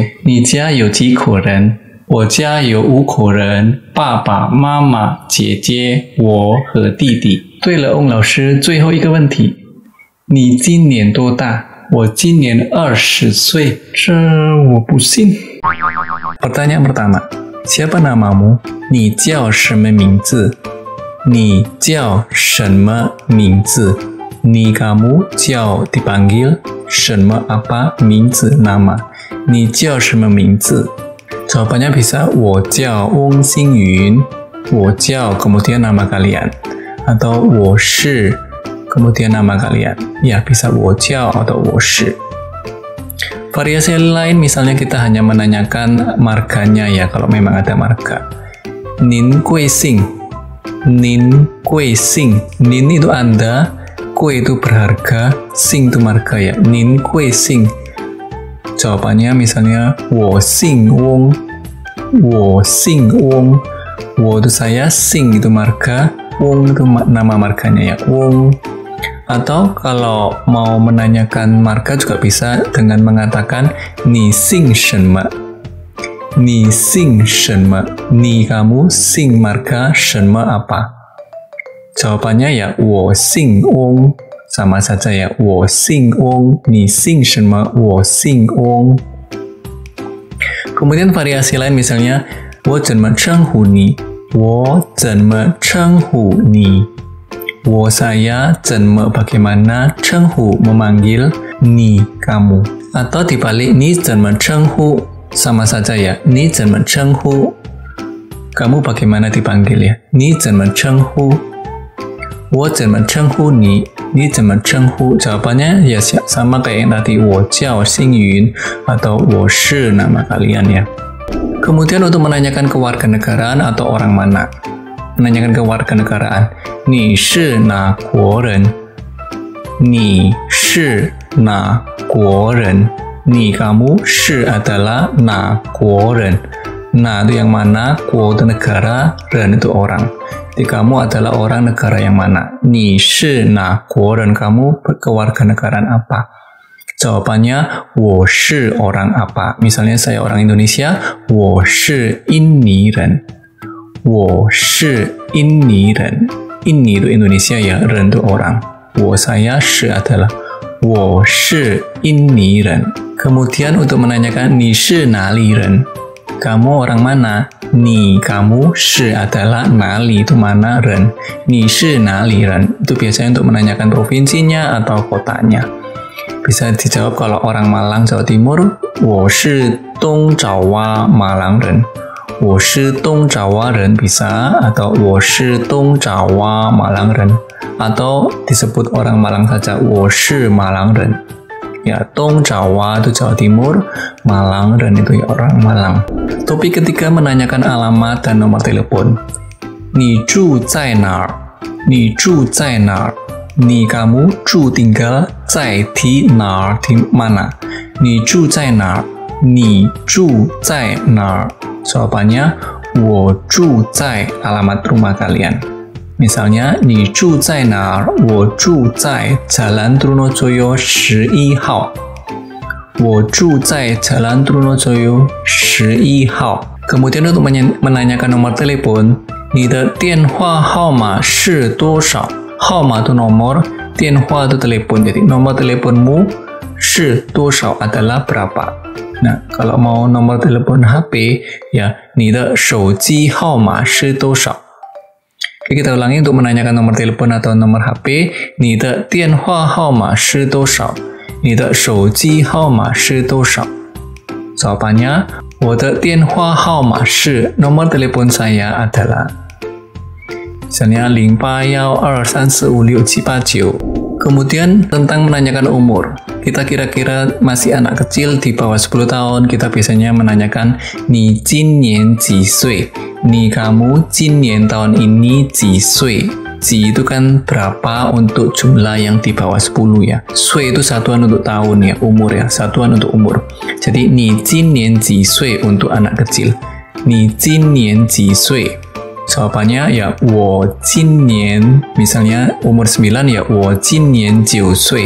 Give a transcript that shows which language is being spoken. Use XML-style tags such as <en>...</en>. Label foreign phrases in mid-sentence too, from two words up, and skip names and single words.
<zh>你家有几口人？我家有5口人，爸爸妈妈、姐姐、我和弟弟。对了，翁老师，最后一个问题，你今年多大？我今年20岁。这我不信。</zh> <id>Pertanyaan pertama, siapa namamu?</id> <zh>你叫什么名字？你叫什么名字？</zh> <id>你 kamu 叫 dipanggil 什么 apa 名字 nama</id> <zh>你叫什么名字</zh> <id>jawabannya bisa</id> <zh>我叫翁星云 我叫</zh> <id>kemudian nama kalian atau</id> <zh>我是</zh> <id>kemudian nama kalian ya bisa</id> <zh>我叫</zh> <id>atau</id> <zh>我是</zh> <id>variasi lain misalnya kita hanya menanyakan marganya ya kalau memang ada marga</id> <zh>您贵姓 您贵姓 您</zh> <id>itu Anda kue itu berharga, sing itu marga ya.</id> <zh>您贵姓.</zh> <id>Jawabannya misalnya,</id> <zh>我姓翁. 我姓翁.</zh> <id>我 itu saya, sing itu marga, wong itu nama marganya ya. Wong. Atau kalau mau menanyakan marga juga bisa dengan mengatakan,</id> <zh>你姓什么? 你姓什么? 你 kamu, sing marga, 什么 apa?</zh> <id>Jawabannya ya</id> <zh>我姓翁</zh> <id>sama saja ya</id> <zh>我姓翁 你姓什么 我姓翁</zh> <id>kemudian variasi lain misalnya</id> <zh>我怎么称呼你 我怎么称呼你 我 saya 怎么 bagaimana 称呼 memanggil 你</zh> <id>kamu atau dibalik</id> <zh>你怎么称呼</zh> <id>sama saja ya</id> <zh>你怎么称呼</zh> <id>kamu bagaimana dipanggil ya</id> <zh>你怎么称呼我怎么称呼你？你怎么称呼？</zh> <id>Jawabannya ya sama kayak yang tadi</id> <zh>我叫星云</zh> <id>atau</id> <zh>我是</zh> <id>nama kalian ya. Kemudian untuk menanyakan kewarganegaraan atau orang mana. Menanyakan kewarganegaraan.</id> <zh>你是哪国人？你是哪国人？你 kamu 是 adalah 哪国人？</zh> <id>Na itu yang mana? Kuo itu negara, ren itu orang. Jadi kamu adalah orang negara yang mana?</id> <zh>你是哪国人</zh> <id>kamu kewarganegaraan apa? Jawabannya,</id> <zh>我是</zh> <id>orang apa? Misalnya saya orang Indonesia,</id> <zh>我是印尼人. 我是印尼人.</zh> <id>Ini itu Indonesia ya, ren itu orang.</id> <zh>我 saya, shi adalah 我是印尼人.</zh> <id>Kemudian untuk menanyakan</id> <zh>你是哪里人?</zh> <id>Kamu orang mana? Ni kamu, shi adalah nali itu mana, ren.</id> <zh>你是哪里人.</zh> <id>Itu biasanya untuk menanyakan provinsinya atau kotanya. Bisa dijawab kalau orang Malang, Jawa Timur,</id> <zh>我是东爪哇马郎人. 我是东爪哇人</zh> <id>bisa atau</id> <zh>我是东爪哇马郎人</zh> <id>atau disebut orang Malang saja</id> <zh>我是马郎人.</zh> <id>Ya, Tong Jawa itu Jawa Timur, Malang dan itu ya orang Malang. Topik ketiga menanyakan alamat dan nomor telepon.</id> <zh>你住在哪儿? 你住在哪儿?</zh> <id>Ni kamu, 住 tinggal, 在 di 哪儿 di mana?</id> <zh>你住在哪儿? 你住在哪儿?</zh> <id>Jawabannya,</id> <zh>我住在</zh> <id>alamat rumah kalian. Misalnya,</id> <zh>你住在哪儿？我住在 Jalan Trunojoyo 11 号。我住在 Jalan Trunojoyo 11号。</zh> <id>Kemudian untuk menanyakan nomor telepon,</id> <zh>你的电话号码是多少？</zh> <id>号码 itu nomor, 电话 itu telepon. Jadi nomor teleponmu</id> <zh>是多少</zh> <id>adalah berapa? Nah, kalau mau nomor telepon HP, ya,</id> <zh>你的手机号码是多少？</zh> <id>Oke, kita ulangi untuk menanyakan nomor telepon atau nomor HP.</id> <zh>你的电话号码是多少？你的手机号码是多少？</zh> <id>Jawabannya,</id> <zh>我的电话号码是</zh> <id>nomor telepon saya adalah misalnya 0812345679. Kemudian tentang menanyakan umur. Kita kira-kira masih anak kecil di bawah 10 tahun, kita biasanya menanyakan</id> <zh>你今年几岁? Ni kamu 今年</zh> <id>tahun ini</id> <zh>几岁?</zh> <id>Ji itu kan berapa untuk jumlah yang di bawah 10 ya. Sui itu satuan untuk tahun ya, umur ya, satuan untuk umur. Jadi ni</id> <zh>今年几岁</zh> <id>untuk anak kecil.</id> <zh>Ni 今年几岁?</zh> <id>Jawabannya ya</id> <zh>我今年</zh> <id>misalnya umur 9 ya</id> <zh>我今年9岁.</zh>